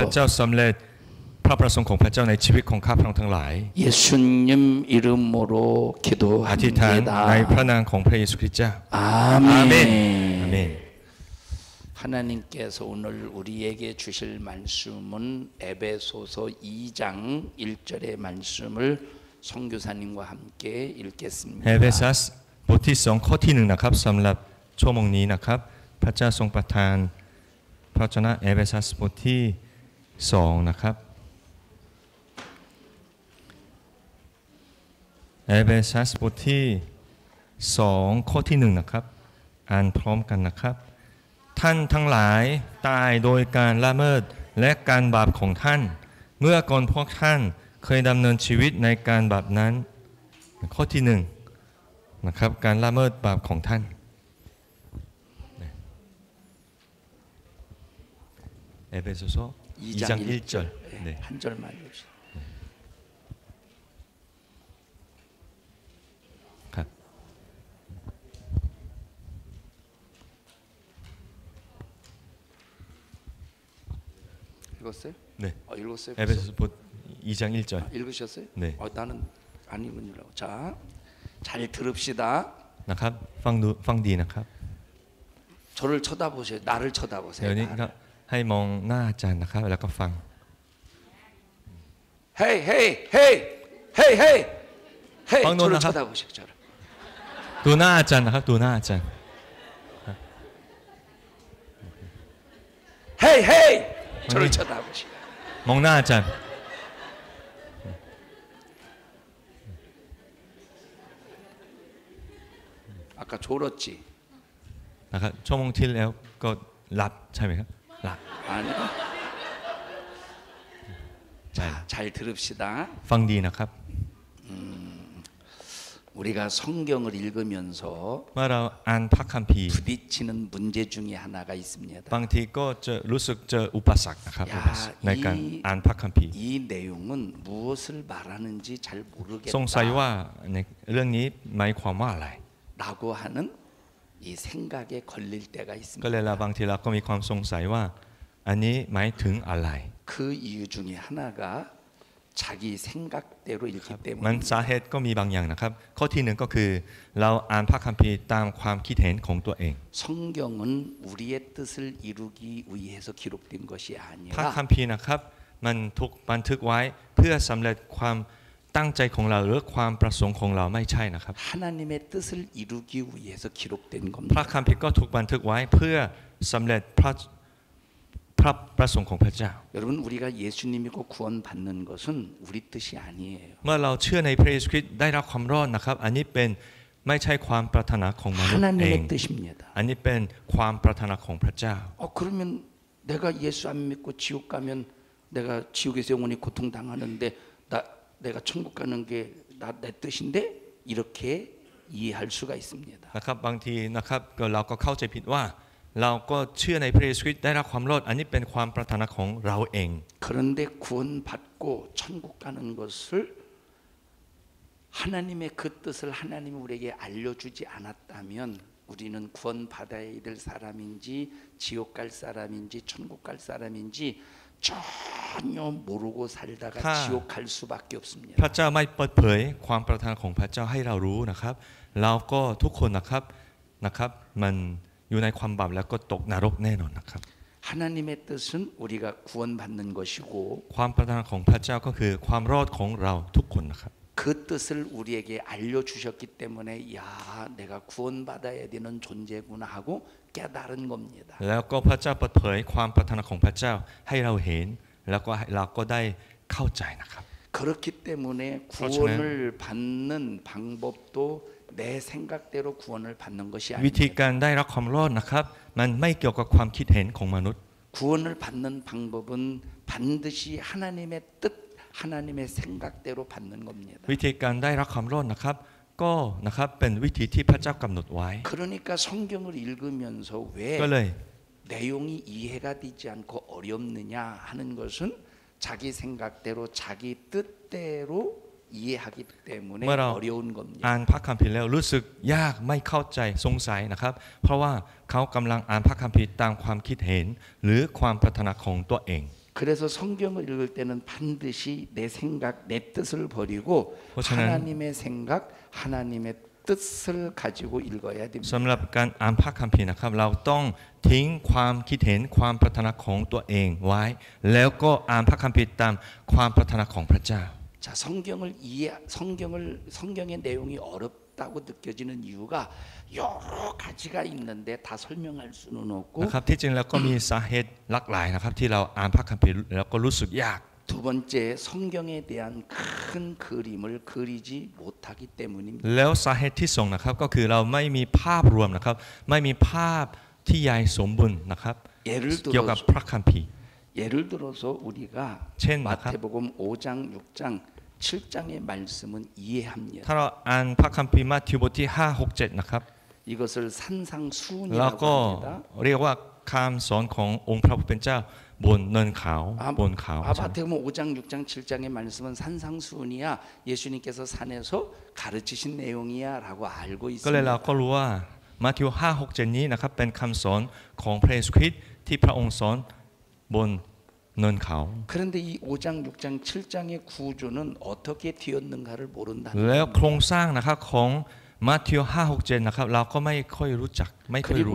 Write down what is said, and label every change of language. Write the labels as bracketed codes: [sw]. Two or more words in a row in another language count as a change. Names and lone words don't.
[ko] 예수님 이름으로 기도합니다. 아멘. 하나님께서 오늘 우리에게 주실 말씀은 에베소서 2장 1절의 말씀을 선교사님과 함께 읽겠습니다. [th] เอเฟซัสบทที่2ข้อที่1นะครับสำหรับชั่วโมงนี้นะครับพระเจ้าทรงประทานพระวจนะเอเฟซัสบทที่2นะครับ เอเฟซัสบทที่2ข้อที่1นะครับอ่านพร้อมกันนะครับท่านทั้งหลายตายโดยการละเมิดและการบาปของท่านเมื่อก่อนพวกท่านเคยดำเนินชีวิตในการบาปนั้นข้อที่1นะครับการละเมิดบาปของท่านเอเฟโซ [ko] 2장 1절 네. 한 절만 읽읍시다. 읽었어요? 네. 읽었어요? 에베소서 2장 1절. 읽으셨어요? 네. 나는 안 읽은 줄 알고. 자, 잘 들읍시다. [th] นะครับฟังดีนะครับ [ko] 저를 쳐다보세요. 나를 쳐다보세요. [th] เดี๋ยวนี้ก็ให้มองหน้าอาจารย์นะครับแล้วก็ฟัง [ko] 헤이 헤이 헤이 헤이 헤이 헤이 저를 나가. 쳐다보세요. 저를. [th] ดูหน้าอาจารย์นะครับดูหน้าอาจารย์ [ko] 헤이 헤이 저를 쳐다보시고 [th] มองหน้าอาจารย์ [ko] 아까 졸었지? [th] นะครับชั่วโมงที่แล้วก็หลับใช่ไหมครับหลับ [ko] 아니요. 잘 들읍시다. [th] ฟังดีนะครับ [ko] 우리가 성경을 읽으면서 [th] เมื่อเราอ่านพระคัมภีร์ [ko] 부딪히는 문제 중에 하나가 있습니다. [th] บางทีก็จะรู้สึกเจออุปสรรคนะครับในการอ่านพระคัมภีร์ [ko] 이 내용은 무엇을 말하는지 잘 [th] สงสัย [ko] 모르겠다. [th] ว่าในเรื่องนี้หมายความว่าอะไร [ko] 라고 하는 이 생각에 걸릴 때가 [th] ก็ [ko] 있습니다. [th] เลยเราบางทีเราก็มีความสงสัยว่าอันนี้หมายถึงอะไร [ko] 그 이유 중에 하나가 자기 생각대로 읽기 [th] มัน [ko] 때문에 [th] สาเหตุก็มีบางอย่างนะครับข้อที่หนึ่งก็คือเราอ่านพระคัมภีร์ตามความคิดเห็นของตัวเอง [ko] 성경은 우리의 뜻을 이루기 위해서 기록된 것이 [th] พระ [ko] 아니라 [th] คัมภีร์นะครับมันถูกบันทึกไว้เพื่อสำเร็จความตั้งใจของเราหรือความประสงค์ของเราไม่ใช่นะครับ [ko] 하나님의 뜻을 이루기 위해서 기록된 [th] พระ [ko] 겁니다. [th] คัมภีร์ก็ถูกบันทึกไว้เพื่อสำเร็จพระประสงค์ของพระเจ้า [ko] 여러분 우리가 예수님이고 구원받는 것은 우리 뜻이 아니에요. [th] เมื่อเราเชื่อในพระเยซูคริสต์ได้รับความรอดนะครับอันนี้เป็นไม่ใช่ความปรารถนาของมนุษย์เอง [ko] 하나님의 뜻입니다. [th] อันนี้เป็นความปรารถนาของพระเจ้า [ko] 그러면 내가 예수 안 믿고 지옥 가면 내가 지옥에서 영원히 고통당하는데 내가 천국 가는 게 내 뜻인데 이렇게 이해할 수가 있습니다. [th] นะครับบางทีนะครับเราก็เข้าใจผิดว่าเราก็เชื่อในพระเยซูคริสต์ได้รับความรอดอันนี้เป็นความปรารถนาของเราเอง [ko] 그런데 구원받고 천국 가는 것을 하나님의 그 뜻을 하나님이 우리에게 알려주지 않았다면 우리는 구원받아야 될 사람인지 지옥 갈 사람인지 천국 갈 사람인지 전혀 모르고 살다가 지옥 갈 수밖에 없습니다. [th] พระเจ้าไม่เปิดเผยความปรารถนาของพระเจ้าให้เรารู้นะครับเราก็ทุกคนนะครับมันอยู่ในความบาปแล้วก็ตกนรกแน่นอนนะครับ [ko] 하나님의 뜻은 우리가 구원받는 것이고 [th] ความปรารถนาของพระเจ้าก็คือความรอดของเราทุกคนนะครับ [ko] 그 그 뜻을 우리에게 알려주셨기 때문에 야 내가 구원받아야 되는 존재구나 하고 깨달은 겁니다. [th] แล้วก็พระเจ้าเปิดเผยความปรารถนาของพระเจ้าให้เราเห็นแล้วก็เราก็ได้เข้าใจนะครับ [ko] 그렇기 때문에 구원을 받는 방법도 내 생각대로 구원을 받는 것이 [th] วิธี [ko] 아닙니다. [th] การได้รับความรอดนะครับมันไม่เกี่ยวกับความคิดเห็นของมนุษย์ [ko] 구원을 받는 방법은 반드시 하나님의 뜻, 하나님의 생각대로 받는 겁니다. [th] วิธีการได้รับความรอดนะครับก็นะครับเป็นวิธีที่พระเจ้ากำหนดไว้ [ko] 그러니까 성경을 읽으면서 왜 [th] ก็เลย [ko] 내용이 이해가 되지 않고 어렵느냐 하는 것은 자기 생각대로 자기 뜻대로 이해하기 때문에 어려운 겁니다. [th] อ่านพระคัมภีร์แล้วรู้สึกยากไม่เข้าใจสงสัยนะครับเพราะว่าเขากำลังอ่านพระคัมภีร์ตามความคิดเห็นหรือความปรารถนาของตัวเอง [ko] 그래서 성경을 읽을 때는 반드시 내 생각, 내 뜻을 버리고 그렇잖아요. 하나님의 생각, 하나님의 뜻을 가지고 읽어야 됩니다. [th] สำหรับการอ่านพระคัมภีร์นะครับเราต้องทิ้งความคิดเห็นความปรารถนาของตัวเองไว้แล้วก็อ่านพระคัมภีร์ตามความปรารถนาของพระเจ้า [ko] 자, 성경의 내용이 어렵다고 느껴지는 이유가 여러 가지가 있는데 다 설명할 수는 없고 [th] นะครับที่จริงแล้วก็มีสาเหตุหลากหลายนะครับที่เราอ่านพระคัมภีร์แล้วก็รู้สึกยาก [ko] 두 번째 성경에 대한 큰 그림을 그리지 못하기 때문입니다. [th] แล้วสาเหตุที่สองนะครับก็คือเราไม่มีภาพรวมนะครับไม่มีภาพที่ใหญ่สมบูรณ์นะครับเกี่ยวกับพระคัมภีร์ [ko] 예를 들어서 우리가 마태복음 5장, 6장, 7장의 말씀은 이해합니다. [th] ถ้าเราอ่านพระคัมภีร์มัทธิวบทที่5 6 7นะครับ [ko] 이것을 [th] แล้ว [ko] 산상수훈이라고 [th] ก็ [ko] 합니다. [th] เรียกว่าคำสอนขององค์พระผู้เป็นเจ้าบนเนินเขาบนเขา [ko] 마태복음 5장, 6장, 7장의 말씀은 산상수훈이야. 예수님께서 산에서 가르치신 내용이야라고 알고 [th] ก็เลยเรา [ko] 있습니다. [th] ก็รู้ว่ามัทธิว5 6 7นี้นะครับเป็นคำสอนของพระเยซูคริสต์ที่พระองค์สอนบนเนินเขา [ko] 그런데 이 5장, 6장, 7장의 구조는 어떻게 되었는가를 모른다. [th] แล้วโครงสร้างนะครับของมัทธิว5 6 7นะครับเราก็ไม่ค่อยรู้จักไม่ค่อยรู้